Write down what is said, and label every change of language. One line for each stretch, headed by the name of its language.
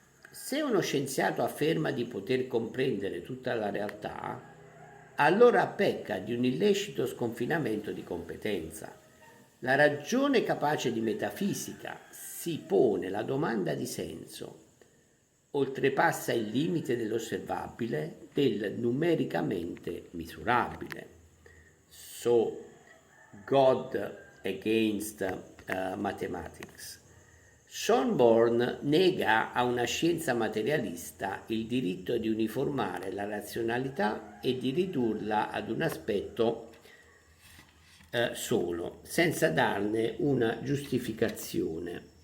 Italian: Se uno scienziato afferma di poter comprendere tutta la realtà, allora pecca di un illecito sconfinamento di competenza. La ragione capace di metafisica si pone la domanda di senso, oltrepassa il limite dell'osservabile, del numericamente misurabile.
English: So, God against mathematics.
Italian: Schönborn nega a una scienza materialista il diritto di uniformare la razionalità e di ridurla ad un aspetto solo, senza darne una giustificazione.